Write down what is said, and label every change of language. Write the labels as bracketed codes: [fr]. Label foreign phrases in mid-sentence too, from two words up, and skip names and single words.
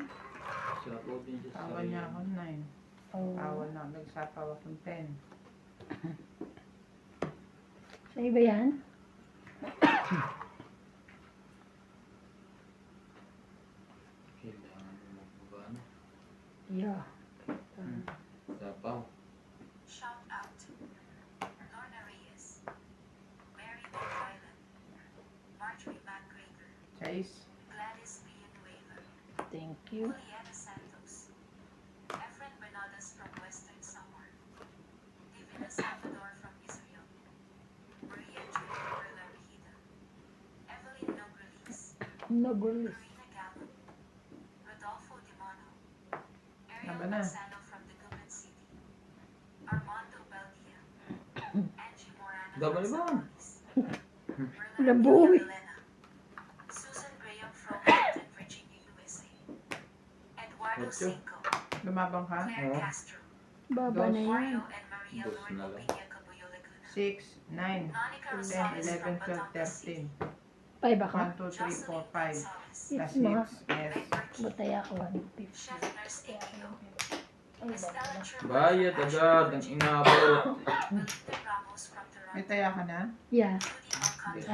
[tl] Sapo din siya Tawa niya ako 9. Oo. Tawa na. Nagsapaw akong 10. Sa iba yan? Kailangan mo magpapano. [en] Yeah. [tl] Sapaw. [en] Shout out to Lorna Reyes, Mary McFarland, Marjorie McGregor, 6. Gladys Villanueva, Thank you. Juliana Santos, Efren Bernadas from Western Samar, Divina Salvador from Israel, Maria Junior Larihida, Evelyn Nogrelis, Nogulis. Karina Gallo, Rodolfo Dimano, Ariel [tl] Tama na. [en] Manzano from Dagupan City, Armando Baldia, Angie Morano [tl] Gabal [en] from [tl] ba? [en] Zambales, [tl] Walang buo eh. [en] Elena, Susan Graham from Hampton, Virginia, USA, Eduardo [tl] Ocho. Cinco, Lumabang ka? [en] Claire [tl] Oo. [en] Castro, [tl] Baba na yan. [en] Mario and Maria [tl] Dos [en] Lord [tl] na lang. [en] Opinia, Cabuyo, Laguna, [tl] 6, 9, [en] Monica [tl] 10, [en] Rosales [tl] 11, [en] from [tl] 12, [en] Batangas City, [tl] 13. 5 ako? 1, 2, 3, 4, 5. [en] Gonzalez, Plus Yes, ma. 6. Yes. Meg Burkey, [tl] Batay ako 150. [en] Chef Nurse Akio, [tl] Ay, [en] Estella [tl] baba. [en] Sherwood [tl] Bayad [en] from [tl] agad ang [en] Ashburn, [tl] inabot. [en] Belinda Ramos from [tl] May [en] Toronto, [tl] taya ka na? [en] Yeah. Judy Alcantara,